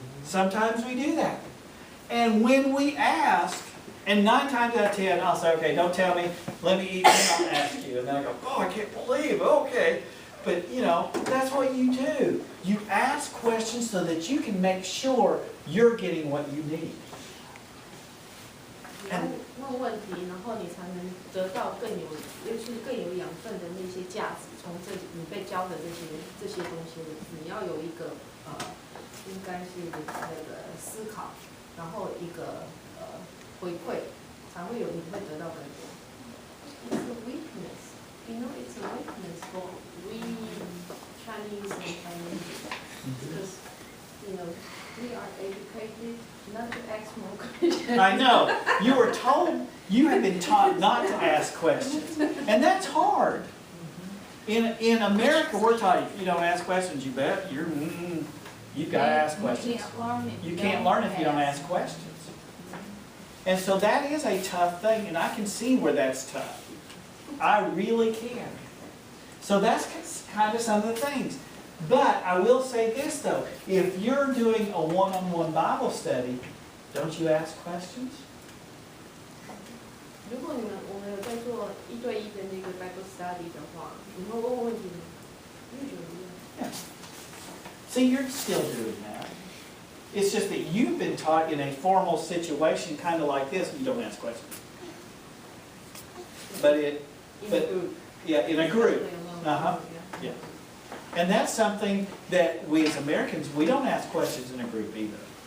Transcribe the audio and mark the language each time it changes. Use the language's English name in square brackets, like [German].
[English] Sometimes we do that. And when we ask, and 9 times out of 10, I'll say, okay, don't tell me, let me eat, and I'll ask you. And then I go, oh, I can't believe, okay. But, that's what you do. You ask questions so that you can make sure you're getting what you need. [Chinese] 问问题，然后你才能得到更有养分的那些价值。从你被教的这些东西，你要有一个应该是那个思考，然后一个回馈，才会你会得到更多。 [English] It's a weakness, it's a weakness for we Chinese and Chinese because we are educated not to ask more questions. I know. You were told, you have been taught not to ask questions. And that's hard. In America, we're taught if you don't ask questions, you bet, you've got to ask questions. You can't learn if you don't ask questions. And so that is a tough thing, and I can see where that's tough. I really can. So that's kind of some of the things. But I will say this though, if you're doing a one-on-one Bible study, don't you ask questions? [Chinese] 如果我们有在做1对1的那个 Bible study 的话，你会问问题吗？ [English] Usually, yeah. See, you're still doing that. It's just that you've been taught in a formal situation, kind of like this, you don't ask questions. But in a group. Yeah. And that's something that we as Americans, we don't ask questions in a group either.